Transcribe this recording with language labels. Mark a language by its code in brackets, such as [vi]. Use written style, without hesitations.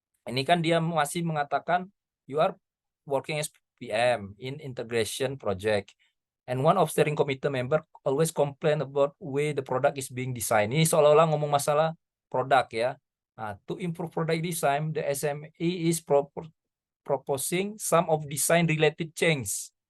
[id] Ini kan dia masih mengatakan [en] you are working as PM in integration project. And one of steering committee member always complain about way the product is being designed. [id] Ini seolah-olah ngomong masalah produk ya. [en] Nah, to improve product design, the SME is proposing some of design related change.